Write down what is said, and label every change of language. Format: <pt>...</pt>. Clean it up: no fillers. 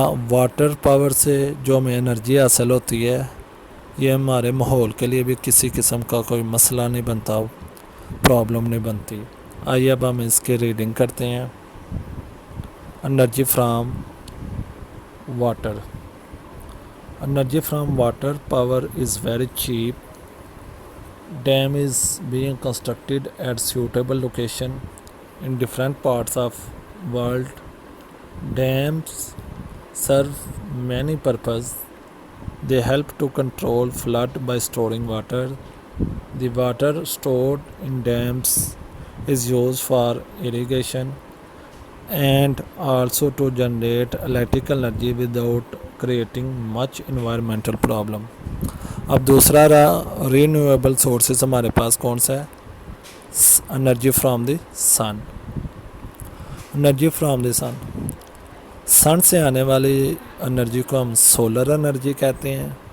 <ur>Water power سے جو ہمیں انرجی حاصل ہوتی ہے یہ ہمارے ماحول کے لیے بھی کسی قسم کا کوئی مسئلہ نہیں بنتا، پرابلم نہیں بنتی۔ آئیے اب ہم اس کی ریڈنگ کرتے ہیں۔</ur> <en>Energy from water. Energy from water power is very cheap. Dam is being constructed at suitable location in different parts of world. Dams serve many purposes. They help to control flood by storing water. The water stored in dams is used for irrigation and also to generate electrical energy without creating much environmental problem.</en> <ur>اب دوسرا renewable sources ہمارے پاس کون سا ہے؟ Energy from the sun. Energy from the سن، سن سے آنے والی energy کو ہم سولر انرجی کہتے ہیں۔</ur>